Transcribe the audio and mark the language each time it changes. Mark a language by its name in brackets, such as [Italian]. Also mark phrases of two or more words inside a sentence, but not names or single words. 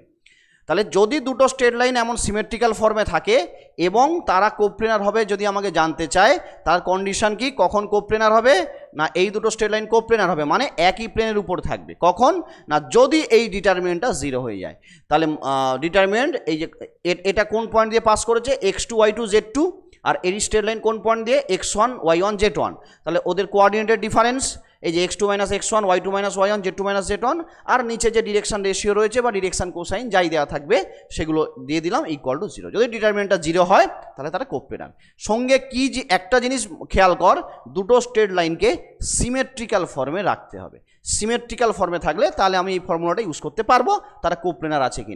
[Bangla] তাহলে যদি দুটো [English] straight line [Bangla] এমন [English] symmetrical form [Bangla] থাকে এবং তারা কোপ্লেনার হবে যদি আমাকে জানতে চায়, তার কন্ডিশন কি, কখন কোপ্লেনার হবে না, এই দুটো [English] straight line coplanar [Bangla] হবে মানে একই প্লেনের উপর থাকবে। কখন না, যদি এই ডিটারমিনেন্টটা 0 হয়ে যায়। তাহলে ডিটারমিনেন্ট এই যে এটা কোন পয়েন্ট দিয়ে পাস করেছে, x2 y2 z2, আর এর [English] straight line [Bangla] কোন পয়েন্ট দিয়ে, x1 y1 z1। তাহলে ওদের [English] coordinate difference [Bangla] এই যে x2 - x1 y2 - y1 z2 - z1, আর নিচে যে [English] direction ratio [Bangla] রয়েছে বা [English] direction cosine [Bangla] যাই দেওয়া থাকবে সেগুলো দিয়ে দিলাম = 0। যদি ডিটারমিনেন্টটা 0 হয় তাহলে তারা কোপ্লেনার। সঙ্গে কি যে একটা জিনিস খেয়াল কর, দুটো [English] straight line symmetrical form [Bangla] রাখতে হবে। [English] symmetrical form [Bangla] থাকলে তাহলে আমি এই [English] formula use [Bangla] করতে পারবো তারা কোপ্লেনার আছে কিনা।